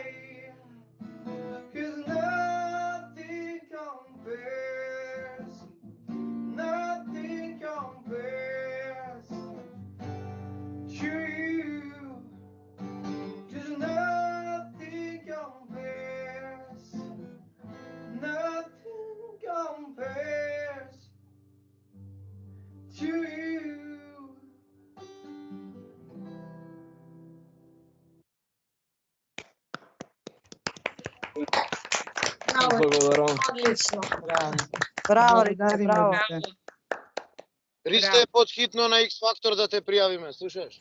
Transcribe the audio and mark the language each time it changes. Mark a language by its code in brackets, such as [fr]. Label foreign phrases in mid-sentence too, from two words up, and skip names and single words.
[en] 'Cause nothing compares to you. 'Cause nothing compares to you. [mk] Благодарам. Одлично. Браво, Ристе, Благодариме, браво. Ристе. Ристе, подхитно на X Factor да те пријавиме, слушаш?